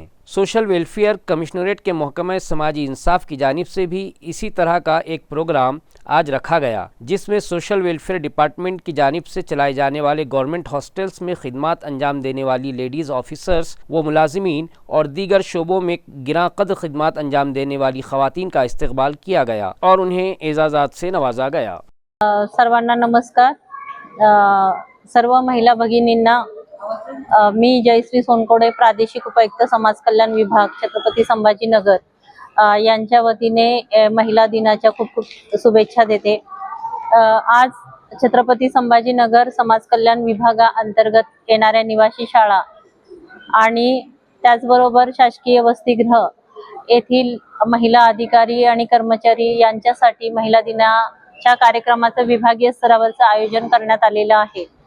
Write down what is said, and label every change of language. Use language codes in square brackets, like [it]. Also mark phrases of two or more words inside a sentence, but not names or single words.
[ur] سوشل ویلفیئر کمشنریٹ کے محکمہ سماجی انصاف کی جانب سے بھی اسی طرح کا ایک پروگرام آج رکھا گیا، جس میں سوشل ویلفیئر ڈپارٹمنٹ کی جانب سے چلائے جانے والے گورنمنٹ ہاسٹلز میں خدمات انجام دینے والی لیڈیز آفیسرز و ملازمین اور دیگر شعبوں میں گراں قدر خدمات انجام دینے والی خواتین کا استقبال کیا گیا اور انہیں اعزازات سے نوازا گیا۔ [mr] सर्वांना नमस्कार। सर्व महिला भगिनींना मी जयश्री सोनकोडे, प्रादेशिक उपायुक्त समाज कल्याण विभाग, छत्रपती संभाजीनगर यांच्या वतीने महिला दिनाच्या खूप खूप शुभेच्छा देते। आज छत्रपती संभाजीनगर समाज कल्याण विभागाअंतर्गत येणाऱ्या निवासी शाळा आणि त्याचबरोबर शासकीय वसतिगृह येथील महिला अधिकारी आणि कर्मचारी यांच्यासाठी महिला दिनाच्या कार्यक्रमाचं विभागीय स्तरावरचं आयोजन करण्यात आलेलं आहे।